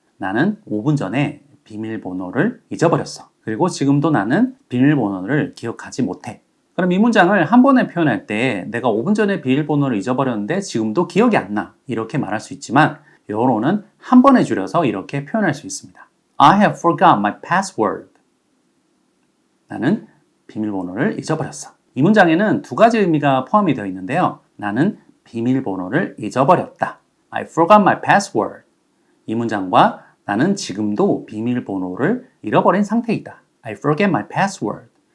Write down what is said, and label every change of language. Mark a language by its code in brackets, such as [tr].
[ko] 나는 5분 전에 비밀번호를 잊어버렸어. 그리고 지금도 나는 비밀번호를 기억하지 못해. 그럼 이 문장을 한 번에 표현할 때 내가 5분 전에 비밀번호를 잊어버렸는데 지금도 기억이 안 나. 이렇게 말할 수 있지만 영어로는 한 번에 줄여서 이렇게 표현할 수 있습니다. [en] I have forgot my password. [ko] 나는 비밀번호를 잊어버렸어. 이 문장에는 두 가지 의미가 포함이 되어 있는데요. 나는 비밀번호를 잊어버렸다. [en] I forgot my password. [ko] 이 문장과 나는 지금도 비밀번호를 잃어버린 상태이다. [en] I forget my password.